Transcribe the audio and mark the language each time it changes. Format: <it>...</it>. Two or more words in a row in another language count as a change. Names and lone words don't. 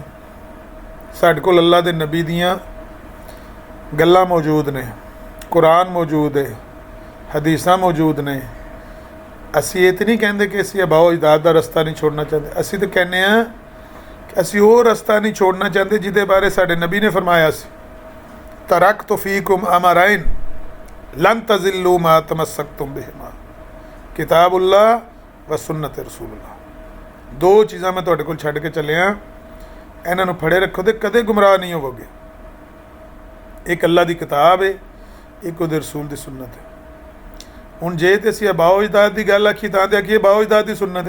<pa>ਸਾਡੇ ਕੋਲ ਅੱਲਾ ਦੇ ਨਬੀ ਦੀਆਂ ਗੱਲਾਂ ਮੌਜੂਦ ਨੇ, ਕੁਰਾਨ ਮੌਜੂਦ ਹੈ, ਹਦੀਸਾਂ ਮੌਜੂਦ ਨੇ। ਅਸੀਂ ਇਹ ਤਾਂ ਨਹੀਂ ਕਹਿੰਦੇ ਕਿ ਅਸੀਂ ਆਬਾਓ ਅਜਦਾਦ ਦਾ ਰਸਤਾ ਨਹੀਂ ਛੋੜਨਾ ਚਾਹੁੰਦੇ। ਅਸੀਂ ਤਾਂ ਕਹਿੰਦੇ ਹਾਂ ਕਿ ਅਸੀਂ ਉਹ ਰਸਤਾ ਨਹੀਂ ਛੋੜਨਾ ਚਾਹੁੰਦੇ ਜਿਹਦੇ ਬਾਰੇ ਸਾਡੇ ਨਬੀ ਨੇ ਫਰਮਾਇਆ ਸੀ,</pa> <ar>تركت فيكم أمرين لن تضلوا ما تمسكتم بهما، كتاب الله وسنة رسول الله.</ar> <pa>ਦੋ ਚੀਜ਼ਾਂ ਮੈਂ ਤੁਹਾਡੇ ਕੋਲ ਛੱਡ ਕੇ ਚੱਲਿਆ, ਇਨ੍ਹਾਂ ਨੂੰ ਫੜੇ ਰੱਖੋ ਤੇ ਕਦੇ ਗੁਮਰਾਹ ਨਹੀਂ ਹੋਵੋਗੇ। ਇੱਕ ਅੱਲਾ ਦੀ ਕਿਤਾਬ ਹੈ, ਇੱਕ ਉਹਦੇ ਰਸੂਲ ਦੀ ਸੁੰਨਤ ਹੈ। ਹੁਣ ਜੇ ਤੇ ਅਸੀਂ ਆਬਾਓ ਅਜਦਾਦ ਦੀ ਗੱਲ ਆਖੀ ਤਾਂ ਤੇ ਆਖੀਏ ਆਬਾਓ ਅਜਦਾਦ ਦੀ ਸੁੰਨਤ ਹੈ।</pa>